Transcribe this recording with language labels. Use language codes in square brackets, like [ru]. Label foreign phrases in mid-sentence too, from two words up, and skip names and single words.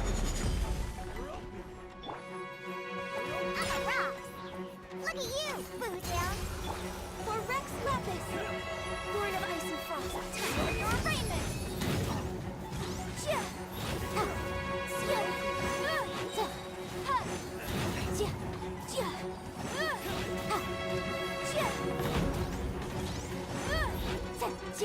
[en] Look at you, Bootown. For Rex Lapis. Born of ice and frost. Time for your arraignment. Chia. Chia. Ha. Chia. Chia. Ha. Chia. Chia.